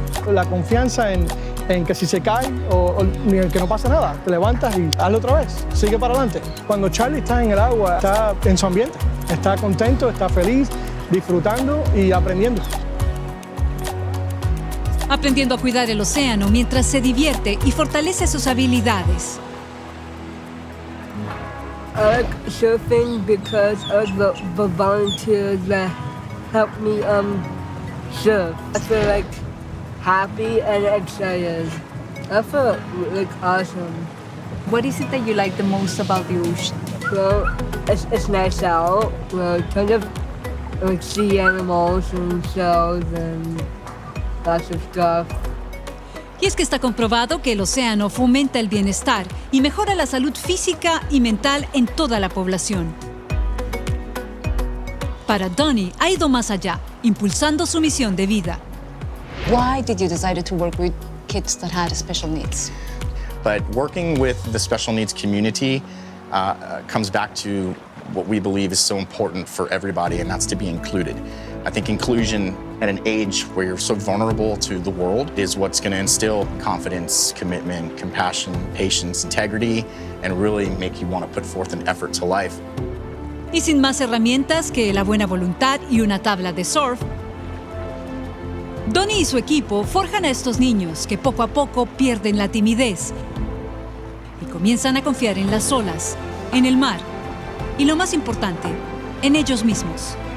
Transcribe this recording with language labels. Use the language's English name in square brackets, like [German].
[Spanish] La confianza en que si se cae o que no pasa nada, te levantas y hazlo otra vez, sigue para adelante. Cuando Charlie está en el agua, está en su ambiente, está contento, está feliz, disfrutando y aprendiendo. Aprendiendo a cuidar el océano mientras se divierte y fortalece sus habilidades. [English] I like surfing because of the volunteers that help me surf. I feel happy and excited. I feel awesome. What is it that you like the most about the ocean? Well, it's nice out. Well, kind of like sea animals and shells and lots of stuff. [Spanish] Y es que está comprobado que el océano fomenta el bienestar y mejora la salud física y mental en toda la población. Para Donny ha ido más allá, impulsando su misión de vida. [English] Why did you decide to work with kids that had special needs? But working with the special needs community comes back to what we believe is so important for everybody, and that's to be included. I think inclusion at an age where you're so vulnerable to the world is what's going to instill confidence, commitment, compassion, patience, integrity, and really make you want to put forth an effort to life. [Spanish] Y sin más herramientas que la buena voluntad y una tabla de surf, Donny y su equipo forjan a estos niños que poco a poco pierden la timidez y comienzan a confiar en las olas, en el mar y, lo más importante, en ellos mismos.